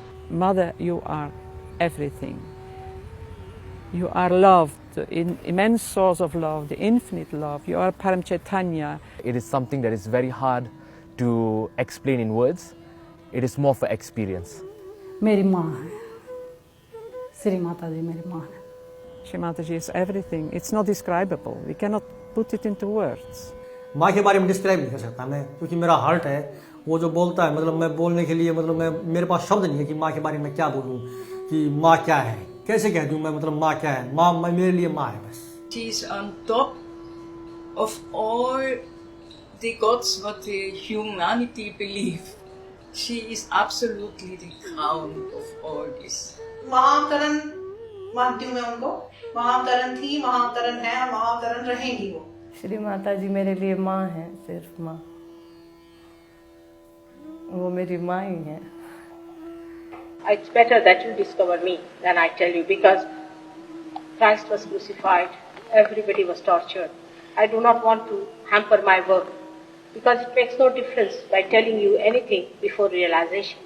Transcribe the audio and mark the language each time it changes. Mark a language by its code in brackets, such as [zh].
[en] Mother, you are everything. You are love, the immense source of love, the infinite love. You are Param Chaitanya. It is something that is very hard to explain in words. It is more for experience. [hi] मेरी माँ है, श्री माता जी मेरी माँ है। [en] Shri Mataji is everything. It's not describable. We cannot put it into words. [hi] माँ के बारे में डिस्क्राइब नहीं कर सकता मैं, क्योंकि मेरा हार्ट है वो जो बोलता है, मतलब मैं बोलने के लिए मेरे पास शब्द नहीं है कि माँ के बारे में क्या बोलूँ, कि माँ क्या है, कैसे कह दूँ मैं, मतलब माँ क्या है। माँ मेरे लिए माँ है बस। [en] She is on top of all the gods what the humanity believe. She is absolutely the crown of all this. [hi] महाअवतरण मानती हूँ मैं उनको। महाअवतरण थी, महाअवतरण है, महाअवतरण रहेंगी वो। श्री माता जी मेरे लिए माँ है, सिर्फ माँ। वो मेरी माँ ही है। [en] It's better that you discover me than I tell you, because Christ was crucified, everybody was tortured. I do not want to hamper my work, because it makes no difference by telling you anything before realization.